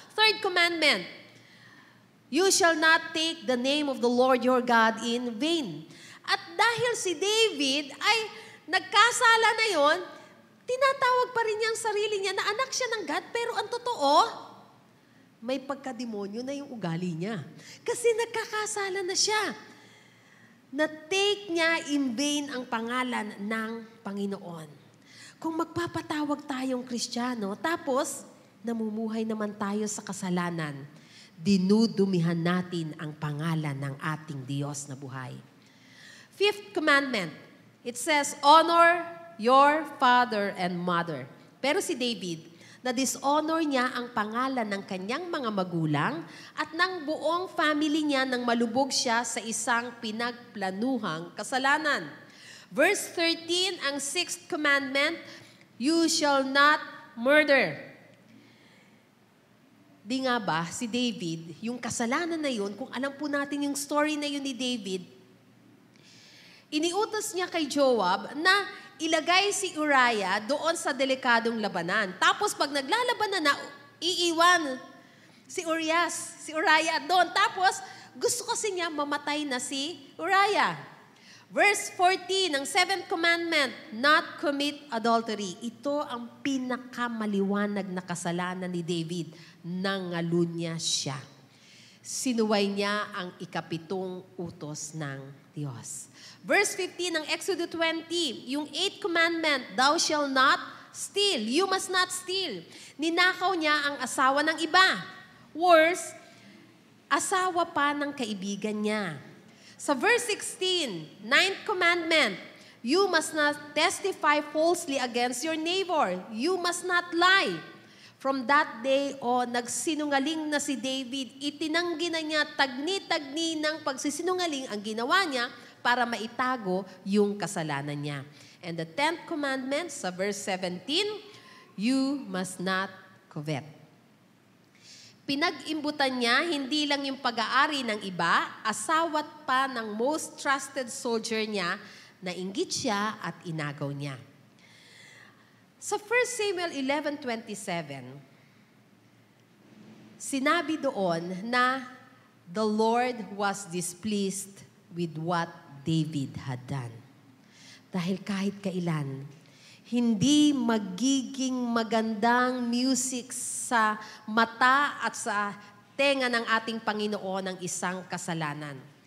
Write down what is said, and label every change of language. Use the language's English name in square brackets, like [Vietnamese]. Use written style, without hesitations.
[English] Third commandment, you shall not take the name of the Lord your God in vain. [Filipino] At dahil si David ay nagkasala na yon, tinatawag pa rin niya ang sarili niya na anak siya ng God, pero ang totoo, may pagkademonyo na yung ugali niya. Kasi nagkakasala na siya. Na-take niya in vain ang pangalan ng Panginoon. Kung magpapatawag tayong Kristiyano, tapos namumuhay naman tayo sa kasalanan, dinudumihan natin ang pangalan ng ating Diyos na buhay. [English] Fifth commandment, it says, honor your father and mother. [Filipino] Pero si David, na-dishonor niya ang pangalan ng kanyang mga magulang at ng buong family niya nang malubog siya sa isang pinagplanuhang kasalanan. [English] Verse 13, ang sixth commandment, you shall not murder. [Filipino] Di nga ba, si David, yung kasalanan na yun, kung alam po natin yung story na yun ni David, iniutos niya kay Joab na ilagay si Uriah doon sa delikadong labanan. Tapos pag naglalabanan na, iiwan si Uriah doon. Tapos gusto kasi niya mamatay na si Uriah. [English] Verse 14, ang seventh commandment, not commit adultery. [Filipino] Ito ang pinakamaliwanag na kasalanan ni David. Nangalunya siya. Sinuway niya ang ikapitong utos ng Diyos. [English] Verse 15 ng Exodus 20, yung 8th commandment, thou shall not steal. You must not steal. [Filipino] Ninakaw niya ang asawa ng iba. Worse, asawa pa ng kaibigan niya. [English] Sa verse 16, 9th commandment, you must not testify falsely against your neighbor. You must not lie. From that day on, [Filipino] nagsinungaling na si David. Itinanggi na niya tagni-tagni ng pagsisinungaling ang ginawa niya para maitago yung kasalanan niya. [English] And the 10th commandment sa verse 17, you must not covet. [Filipino] Pinag-imbutan niya hindi lang yung pag-aari ng iba, asawat pa ng [English] most trusted soldier [Filipino] niya, nainggit siya at inagaw niya. Sa 1 Samuel 11:27, sinabi doon na [English] the Lord was displeased with what David had done. [Filipino] Dahil kahit kailan, hindi magiging magandang music sa mata at sa tenga ng ating Panginoon ang isang kasalanan.